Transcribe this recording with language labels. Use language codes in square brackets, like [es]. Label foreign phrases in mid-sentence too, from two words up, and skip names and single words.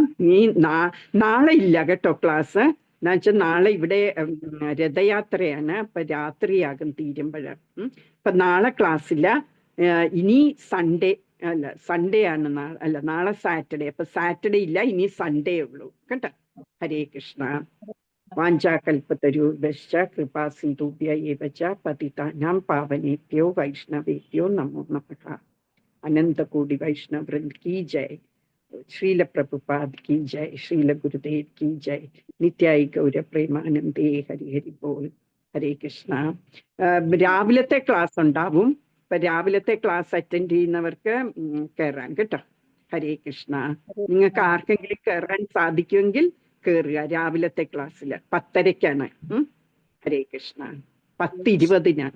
[ml] നീ നാളെ ഇല്ല കേട്ടോ ക്ലാസ്. എന്നുവെച്ചാൽ നാളെ ഇവിടെ രഥയാത്രയാണ്. അപ്പൊ രാത്രിയാകും തീരുമ്പോഴ്. അപ്പൊ നാളെ ക്ലാസ് ഇല്ല. ഇനി സൺഡേ അല്ല, സൺഡേ ആണ് നാളെ. അല്ല, നാളെ സാറ്റർഡേ. അപ്പൊ സാറ്റർഡേ ഇല്ല, ഇനി സൺഡേ ഉള്ളൂ കേട്ടോ. ഹരേ കൃഷ്ണ. [sa] വാഞ്ചാകൽപതരുഭ്യശ്ച കൃപാ സിന്ധുഭ്യ ഏവ ച പതിതാനാം പാവനേഭ്യോ വൈഷ്ണവേഭ്യോ നമോ നമഃ. [hi] अनंत कोटि वैष्णव वृंद की जय. श्रील प्रभुपाद की जय. श्रील गुरुदेव की जय. [bn] নিতাই গৌর প্রেমানন্দে. হরি হরি বোল. [ml] ഹരേ കൃഷ്ണ. രാവിലത്തെ ക്ലാസ് ഉണ്ടാവും. ഇപ്പൊ രാവിലത്തെ ക്ലാസ് അറ്റൻഡ് ചെയ്യുന്നവർക്ക് കയറാൻ കേട്ടോ. ഹരേ കൃഷ്ണ. നിങ്ങൾക്ക് ആർക്കെങ്കിലും കയറാൻ സാധിക്കുമെങ്കിൽ കയറുക രാവിലത്തെ ക്ലാസ്സിൽ. 10:30-ക്കാണ്. ഹരേ കൃഷ്ണ. 10:20-നാണ്.